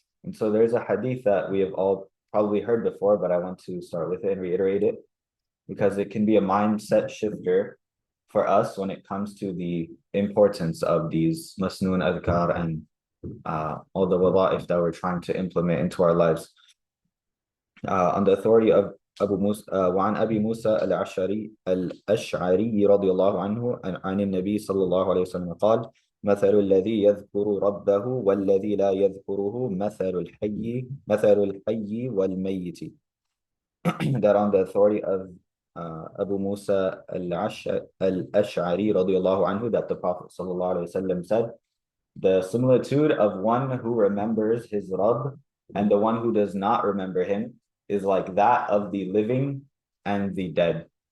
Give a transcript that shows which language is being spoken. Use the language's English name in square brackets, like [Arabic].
[English] And so there's a hadith that we have all probably heard before, but I want to start with it and reiterate it because it can be a mindset shifter for us when it comes to the importance of these masnoon adhkar and all the wada'if that we're trying to implement into our lives. On the authority of Abu Musa, [Arabic] وعن أبي موسى الأشعري رضي الله عنه عن النبي صلى الله عليه وسلم قال مثل الذي يذكر ربه والذي لا يذكره مثل الحي والميت. [English] That on the authority of Abu Musa al-Ash'ari radiyallahu anhu, that the Prophet sallallahu alaihi wasallam said, the similitude of one who remembers his Rabb and the one who does not remember him is like that of the living and the dead.